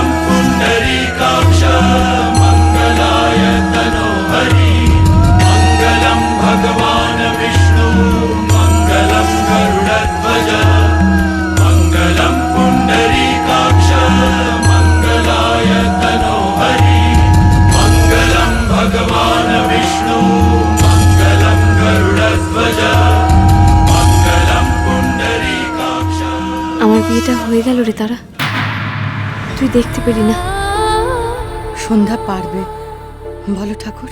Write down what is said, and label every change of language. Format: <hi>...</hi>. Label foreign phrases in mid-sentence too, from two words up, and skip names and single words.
<sa>पुंडरीकाक्ष मंगलाय तनोहरि मंगलम भगवान विष्णु मंगलम गरुड़ध्वज मंगलम पुंडरीकाक्ष मंगलाय तनोहरि मंगलम भगवान विष्णु मंगलम गरुड़ध्वज।</sa> <bn>আমার বিয়েটা হয়ে গেল রে তারা, তুই দেখতে পেলি না? সন্ধ্যা পারবে বলো ঠাকুর?</bn>